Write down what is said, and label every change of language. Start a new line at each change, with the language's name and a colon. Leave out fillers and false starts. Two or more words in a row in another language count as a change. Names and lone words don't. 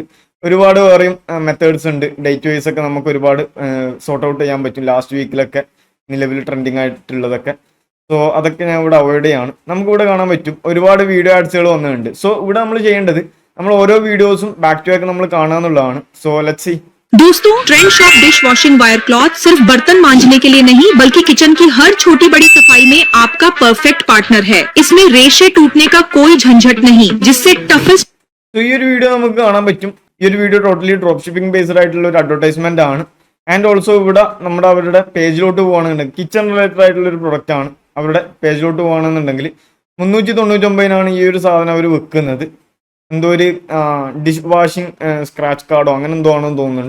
Malayalam: ഒരുപാട് വേറെയും മെത്തേഡ്സ് ഉണ്ട്.
English: date wise
Malayalam: ഒക്കെ നമുക്ക് ഒരുപാട്
English: sort out
Malayalam: ചെയ്യാൻ പറ്റും. ലാസ്റ്റ് വീക്കിലൊക്കെ നിലവിൽ ട്രെൻഡിങ് ആയിട്ടുള്ളതൊക്കെ. സോ അതൊക്കെ ഞാൻ ഇവിടെ അവോയ്ഡ് ചെയ്യാണ്. നമുക്കിവിടെ കാണാൻ പറ്റും ഒരുപാട് വീഡിയോ ആഡ്സുകൾ വന്നിട്ടുണ്ട്. സോ ഇവിടെ നമ്മൾ ചെയ്യേണ്ടത് നമ്മൾ ഓരോ വീഡിയോസും
English: back to back
Malayalam: നമ്മൾ കാണുക എന്നുള്ളതാണ്.
English: so let's see.
Hindi: दोस्तों, ट्रेंड शॉप
English: dish washing wire cloth
Hindi: सिर्फ बर्तन मांजने के लिए नहीं बल्कि किचन की हर छोटी बड़ी सफाई में आपका
English: perfect partner
Hindi: है। इसमें रेशे टूटने का कोई झंझट नहीं, जिससे टफेस्ट
Malayalam: ഈ ഒരു വീഡിയോ നമുക്ക് കാണാൻ പറ്റും. ഈ ഒരു വീഡിയോ
English: totally drop shipping based
Malayalam: ആയിട്ടുള്ള ഒരു അഡ്വർടൈസ്മെന്റ് ആണ്.
English: and also
Malayalam: ഇവിടെ നമ്മുടെ അവരുടെ പേജിലോട്ട് പോകുകയാണെന്നുണ്ടെങ്കിൽ
English: kitchen related
Malayalam: ആയിട്ടുള്ള ഒരു പ്രൊഡക്റ്റ് ആണ്. അവരുടെ പേജിലോട്ട് പോകുകയാണെന്നുണ്ടെങ്കിൽ 399 ഈ ഒരു സാധനം അവർ വെക്കുന്നത്. എന്തോ ഒരു
English: dish washing scratch
Malayalam: കാർഡോ അങ്ങനെ എന്തോ ആണെന്ന് തോന്നുന്നുണ്ട്.